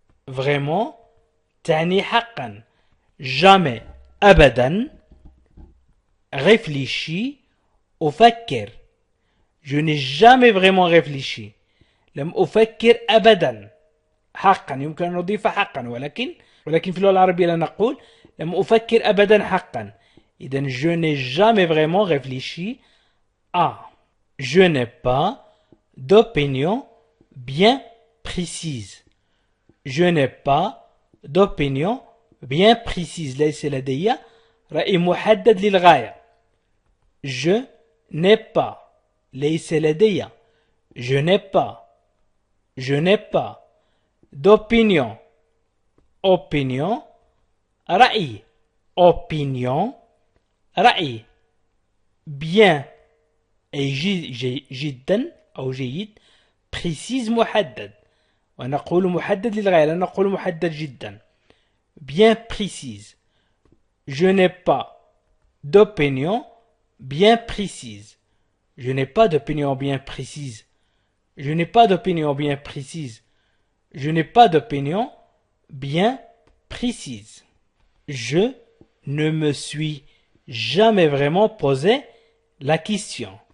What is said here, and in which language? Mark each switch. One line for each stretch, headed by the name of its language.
Arabic: Vraiment تعني حقا. Jamais أبدا réfléchi أفكر.
French: Je n'ai jamais vraiment réfléchi.
Arabic: لم أفكر أبدا. حقا يمكن أن نضيف حقا ولكن في اللغة العربية لا نقول لم أفكر أبدا حقا.
French: إذن je n'ai jamais vraiment réfléchi à. Je n'ai pas d'opinion bien précise. Je n'ai pas d'opinion bien précise.
Arabic: ليس لدي رأي محدد للغاية.
French: Je n'ai pas.
Arabic: ليس لدي.
French: Je n'ai pas. Je n'ai pas d'opinion. Opinion. رأي. Opinion. رأي.
Arabic: Bien. أي جدا أو جيد.
French: précise
Arabic: محدد ونقول محدد للغاية لا نقول محدد جدا
French: bien précise je n'ai pas d'opinion bien précise je n'ai pas d'opinion bien précise je n'ai pas d'opinion bien précise je n'ai pas d'opinion bien précise je ne me suis jamais vraiment posé la question